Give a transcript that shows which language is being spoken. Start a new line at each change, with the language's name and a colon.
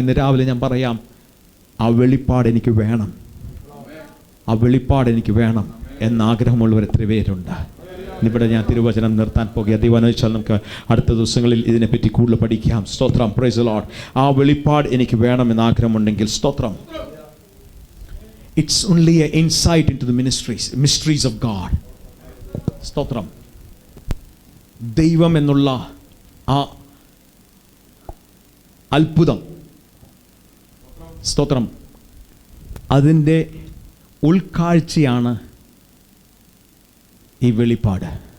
Malayalam: ഇന്ന് രാവിലെ ഞാൻ പറയാം, ആ വെളിപ്പാട് എനിക്ക് വേണം, ആ വെളിപ്പാട് എനിക്ക് വേണം എന്നാഗ്രഹമുള്ളവർ എത്ര പേരുണ്ട്? ഇവിടെ ഞാൻ തിരുവചനം നിർത്താൻ പോകുക. ദൈവം വെച്ചാൽ നമുക്ക് അടുത്ത ദിവസങ്ങളിൽ ഇതിനെപ്പറ്റി കൂടുതൽ പഠിക്കാം. സ്തോത്രം.
English: Praise the Lord.
Malayalam: ആ വെളിപ്പാട് എനിക്ക് വേണമെന്ന് ആഗ്രഹമുണ്ടെങ്കിൽ സ്തോത്രം
English: It's only an insight into the mysteries of God.
Malayalam: സ്തോത്രം. ദൈവം എന്നുള്ള ആ അത്ഭുതം, സ്തോത്രം, അതിൻ്റെ ഉൾക്കാഴ്ചയാണ് ഈ വെളിപ്പാട്.